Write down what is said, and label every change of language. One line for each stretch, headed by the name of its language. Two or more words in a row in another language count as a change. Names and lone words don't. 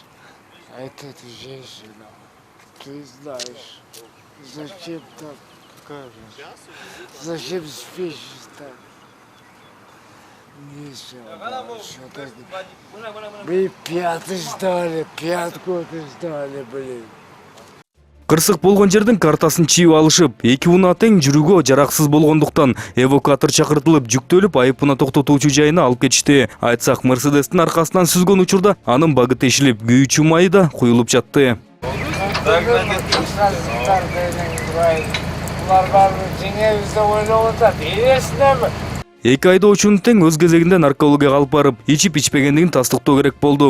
Russian: А это женщина, ты знаешь, зачем так? Какая женщина? Зачем спешишь так? Ничего, так. Мы пятый ждали, пятку ждали, блин.
Kyrgyz: Кырсык болгон жердин картасын чийип алышып, эки унаа тең жүрүүгө жараксыз болгондуктан эвакуатор чакыртылып, жүктөлүп, айыпына токтотуучу жайына алып кетишти. Айтсак, Мерседестин аркасынан сүзгөн учурда анын багы тешилип, күйүүчү майы да куюлуп жатты. Эки айдоочунун тең өз кезегинде наркологияга алып барып, ичип-ичпегендигин тастыктоо керек болду.